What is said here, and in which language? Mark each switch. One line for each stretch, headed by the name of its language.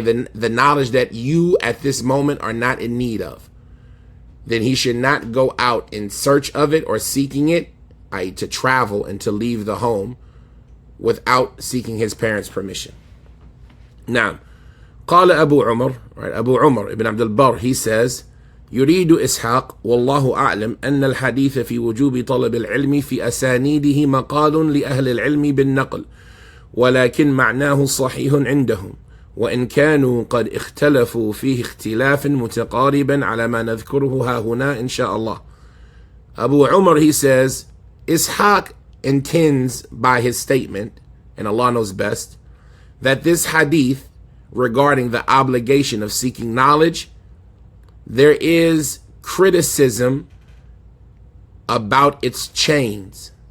English: the knowledge that you at this moment are not in need of, then he should not go out in search of it or seeking it, i.e. to travel and to leave the home without seeking his parents' permission. Now, قال Abu Umar, right? Abu Umar ibn Abdul Barr, he says,
Arabic: يريد إسحاق والله أعلم أن الحديث في وجوب طلب العلم في أسانيده مقال لأهل العلم بالنقل، ولكن معناه صحيح عندهم، وإن كانوا قد اختلفوا فيه اختلاف متقاربا على ما نذكره ها هنا إن شاء الله.
English: Abu Umar, he says, Ishaq intends by his statement, and Allah knows best, that this hadith regarding the obligation of seeking knowledge, there is criticism about its chains.